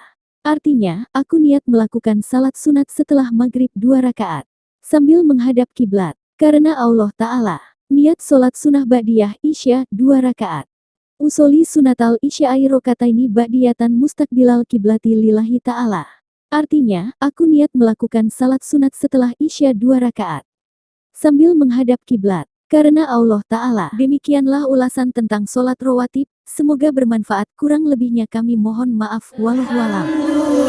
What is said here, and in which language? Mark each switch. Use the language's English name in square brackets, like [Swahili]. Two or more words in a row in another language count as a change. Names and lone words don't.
[Indonesian] Artinya, aku niat melakukan salat sunat setelah maghrib 2 rakaat. Sambil menghadap kiblat. Karena Allah Ta'ala. Niat solat sunnah ba'diyah isya 2 rakaat. [Arabic] أصلي سنة العشاء ركعتين بعدية مستقبل القبلة لله تعالى. [Indonesian] Artinya, aku niat melakukan salat sunat setelah isya 2 rakaat. sambil menghadap kiblat. Karena Allah Ta'ala. Demikianlah ulasan tentang sholat rawatib. Semoga bermanfaat. Kurang lebihnya kami mohon maaf. Wallahualam.